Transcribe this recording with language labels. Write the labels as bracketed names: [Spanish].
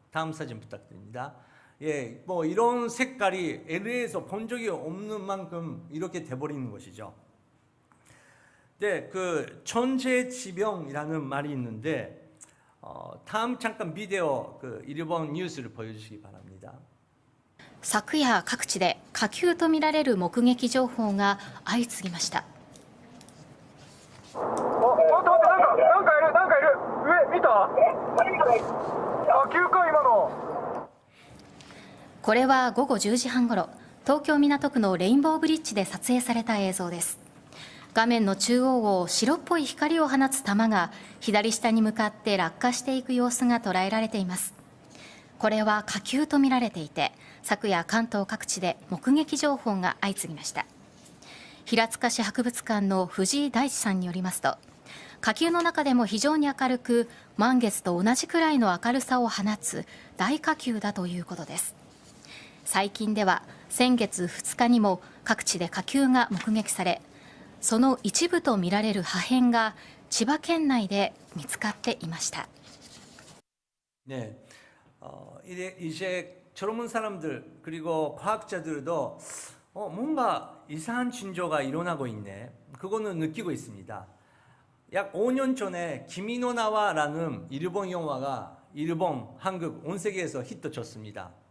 [Korean] 다음 사진 부탁드립니다. 예, 뭐 이런 색깔이 LA에서 본 적이 없는 만큼 이렇게 돼버리는 것이죠. 네, 천재지변이라는 말이 있는데 다음 잠깐 비디오 일본 뉴스를 보여주시기 바랍니다. [Japanese] 昨夜各地で火球とみられる目撃情報が相次ぎました。待ってなんかいる上見た？火球か今の。これは午後10時半ごろ、東京港区のレインボーブリッジで撮影された映像です。画面の中央を白っぽい光を放つ玉が左下に向かって落下していく様子が捉えられています。これは火球とみられていて、昨夜関東各地で目撃情報が相次ぎました。平塚市博物館の藤井大地さんによりますと、火球の中でも非常に明るく、満月と同じくらいの明るさを放つ大火球だということです。最近では先月2日にも各地で火球が目撃され、その一部とみられる破片が千葉県内で見つかっていました。 [Korean] 네, 이제 젊은 사람들 그리고 과학자들도 뭔가 이상한 징조가 일어나고 있네. 그거는 느끼고 있습니다. 약 5년 전에 기미노 나와라는 일본 영화가 일본, 한국, 온 세계에서 히트쳤습니다.